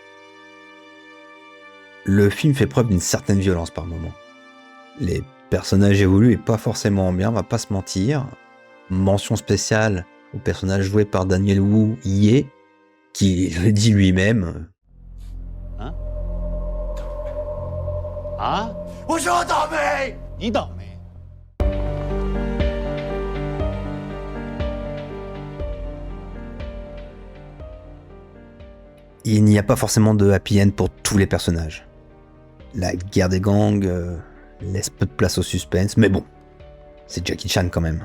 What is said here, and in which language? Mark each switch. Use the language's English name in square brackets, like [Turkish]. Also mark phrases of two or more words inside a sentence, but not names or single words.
[French] Le film fait preuve d'une certaine violence par moments. Les personnages évoluent et pas forcément bien, on va pas se mentir. Mention spéciale au personnage joué par Daniel Wu Ye, qui le dit lui-même. Hein? Ah? [Chinese] 我说倒霉。你倒霉。 [French] Il n'y a pas forcément de [English] happy end [French] pour tous les personnages. La guerre des gangs laisse peu de place au suspense, mais bon, c'est Jackie Chan quand même.